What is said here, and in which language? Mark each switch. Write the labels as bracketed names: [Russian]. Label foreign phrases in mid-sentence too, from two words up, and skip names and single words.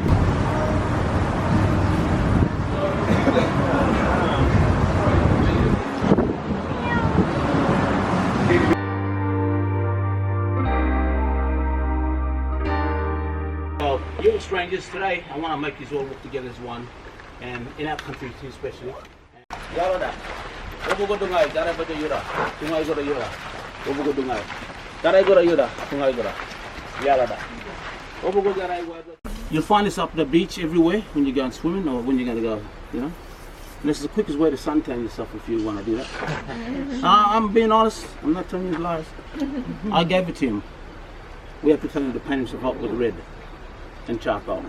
[English] You're strangers today. I want to make you all work together as one, and in our country too, especially. Yarada, obogo dungai, dara bada yura, dungai gora yura, obogo dungai, dara gora yura, dungai gora, yarada, obogo dara gora. You'll find this up the beach everywhere when you go and swimming or when you're going to go, you know. And this is the quickest way to suntan yourself if you want to do that. I'm being honest. I'm not telling you lies. I gave it to him. We have to tell him to paint himself up with red and charcoal.